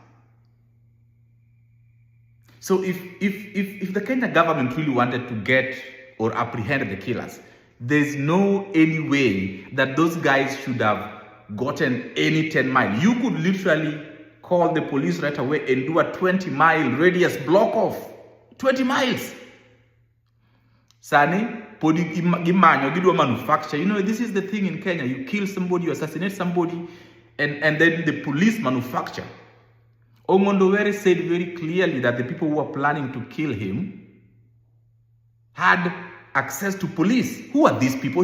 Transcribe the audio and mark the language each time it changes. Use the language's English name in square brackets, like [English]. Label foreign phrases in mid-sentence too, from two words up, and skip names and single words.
[English] So if the Kenya government really wanted to get or apprehend the killers, there's no any way that those guys should have gotten any 10 miles. You could literally call the police right away and do a 20-mile radius block off. 20 miles. [Luo (Kenya and Tanzania)] Sani, podi gimanyo, gidwa manufacture. [English] This is the thing in Kenya. You kill somebody, you assassinate somebody, and then the police manufacture. Ongondo Were said very clearly that the people who were planning to kill him had access to police. Who are these people?